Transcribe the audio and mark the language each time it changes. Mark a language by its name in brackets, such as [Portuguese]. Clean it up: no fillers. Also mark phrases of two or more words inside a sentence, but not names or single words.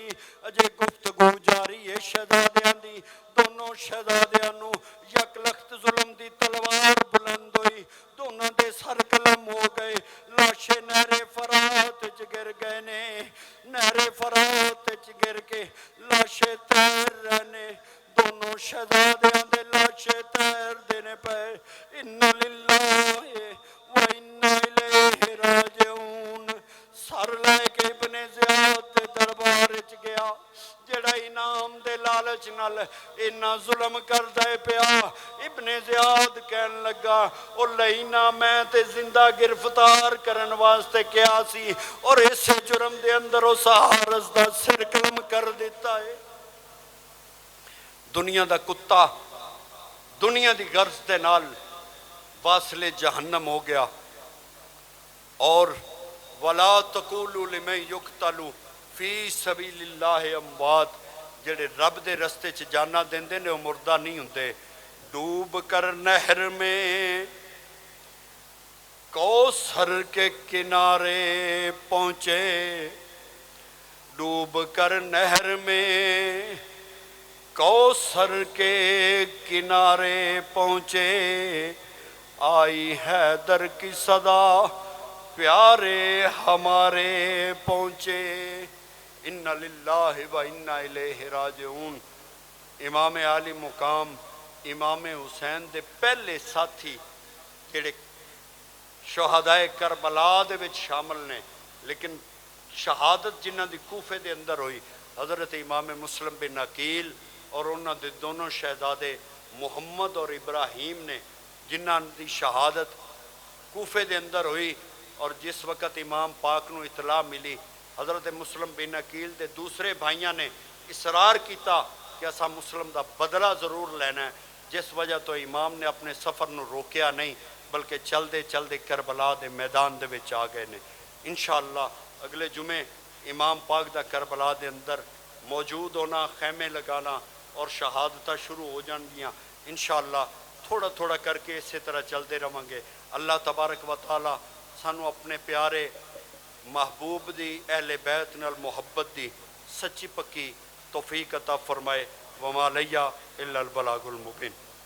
[Punjabi] اجے گفتگو جاری ہے شہزادیاں دی۔ دونوں شہزادیاں نوں یک لخت ظلم دی تلوار بلند ہوئی، دونوں دے سر قلم ہو گئے. لاشے نہرِ فرات چ گر گئے نے، نہرِ فرات چ گر کے لاشے تیر رہنے. دونوں شہزادیاں دے لاشے تیر دینے پئے. [Arabic] إنا لله وإنا إليه راجعون. [Punjabi] سر لے کے ابنِ زیاد دے دربار چ گیا، جیڑا انعام دے لالچ نال انا ظلم کردا پیا. ابنِ زیاد کہن لگا او لعینا مَیں تے زندہ گرفتار کرن واسطے کیا سی، اور اس جرم دے اندر اس حارث دا سر قلم کر دتا ہے. دنیا دا کتا دنیا دی غرض دے نال واصلِ جہنم ہو گیا. اور [Arabic] ولا تقولوا لمن يقتل في سبيل الله أموات, [Punjabi] جیڑے رب دے رستے چ جاناں دیندے نے او مردہ نہیں ہندے. [Urdu] ڈوب کر نہر میں کوثر کے کنارے پہنچے، ڈوب کر نہر میں کوثر کے کنارے پہنچے، آئی حیدر کی صدا پیارے ہمارے پہنچے. [Arabic] إنا لله وإنا إليه راجعون. [Punjabi] امام عالی مقام امام حسین دے پہلے ساتھی جیڑے شہدائے کربلا دے وچ شامل نے، لیکن شہادت جنہاں دی کوفے دے اندر ہوئی، حضرت امام مسلم بن عقیل اور انہاں دے دونوں شہزادے محمد اور ابراہیم نے، جنہاں دی شہادت کوفے دے اندر ہوئی. اور جس وقت امام پاک نوں اطلاع ملی، حضرت مسلم بن عقیل دے دوسرے بھائیوں نے اصرار کیا کہ اسا مسلم دا بدلہ ضرور لینا ہے، جس وجہ توں امام نے اپنے سفر نوں روکیا نہیں، بلکہ چلتے چلتے کربلا دے میدان دے وچ آ گئے نے. ان شاء اللہ اگلے جمعے امام پاک دا کربلا دے اندر موجود ہونا، خیمے لگانا اور شہادت شروع ہو جائنگیاں. [Urdu] ان شاء اللہ تھوڑا تھوڑا کرکے اسی طرح چلتے رہیں گے. [Arabic] الله تبارك وتعالى [Punjabi] سانوں اپنے پیارے محبوب دی اہلِ بیت نال محبت دی سچی پکی توفیق عطا فرمائے. [Arabic] وما علينا إلا البلاغ المبين.